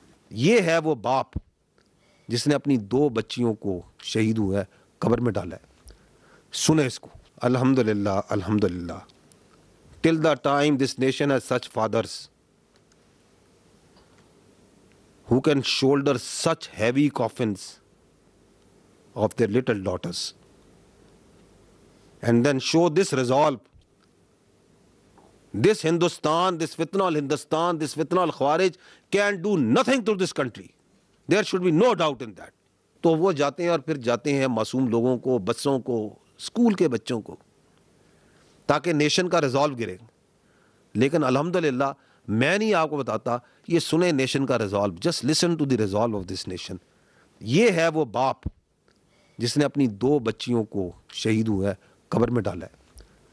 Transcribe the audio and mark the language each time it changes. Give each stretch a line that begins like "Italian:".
Urdu: یہ ہے وہ باپ جس نے اپنی 2 بچیوں کو شہید ہوا ہے قبر میں ڈالا ہے. سنیں اس کو. الحمدللہ الحمدللہ.
English: Till the time this nation has such fathers who can shoulder such heavy coffins of their little daughters and then show this resolve. This Hindustan, this fitna al-Hindustan, this fitna al-Khawarij can do nothing to this country. There should be no doubt in that.
Urdu: تو وہ جاتے ہیں اور پھر جاتے ہیں معصوم لوگوں کو, بچوں کو, اسکول کے بچوں کو, تاکہ نیشن کا ریزالو گرے. لیکن الحمدللہ میں نہیں آپ کو بتاتا, یہ سنیں نیشن کا resolve.
English: Just listen to the resolve of this nation.
Urdu: یہ ہے وہ باپ جس نے اپنی 2 بچیوں کو شہید ہوا ہے قبر میں ڈالا ہے.